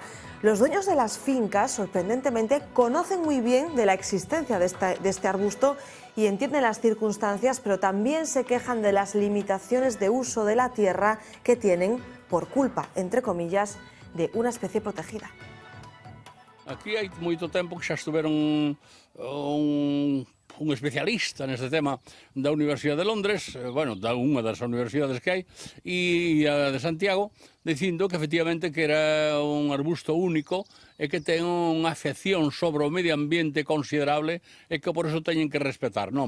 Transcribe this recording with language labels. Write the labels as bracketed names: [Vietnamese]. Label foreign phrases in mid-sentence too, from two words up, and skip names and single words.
[Spanish] Los dueños de las fincas, sorprendentemente, conocen muy bien de la existencia de este arbusto y entienden las circunstancias, pero también se quejan de las limitaciones de uso de la tierra que tienen por culpa, entre comillas, de una especie protegida. [Galician] Aquí hai moito tempo que xa estuveron un especialista neste tema da Universidade de Londres, bueno, da unha das universidades que hai, e a de Santiago, dicindo que efectivamente que era un arbusto único e que ten unha afección sobre o medio ambiente considerable e que por eso teñen que respetar, non?